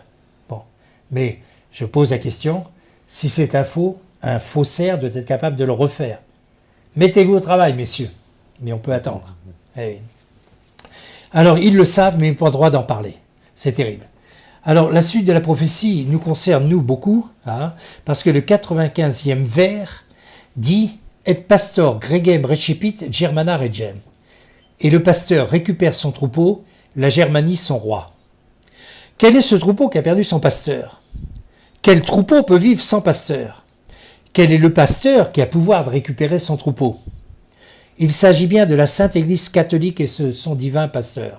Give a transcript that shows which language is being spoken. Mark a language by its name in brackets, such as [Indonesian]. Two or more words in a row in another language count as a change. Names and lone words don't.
[French] Bon, mais je pose la question, si c'est un faussaire doit être capable de le refaire. Mettez-vous au travail, messieurs. Mais on peut attendre. Alors, ils le savent, mais ils n'ont pas le droit d'en parler. C'est terrible. Alors, la suite de la prophétie nous concerne, nous, beaucoup, parce que le 95e vers dit « [Latin] Et pastor gregem recepit Germana regem ». [French] Et le pasteur récupère son troupeau, la Germanie son roi. Quel est ce troupeau qui a perdu son pasteur? Quel troupeau peut vivre sans pasteur? Quel est le pasteur qui a pouvoir de récupérer son troupeau? Il s'agit bien de la Sainte Église catholique et son divin pasteur.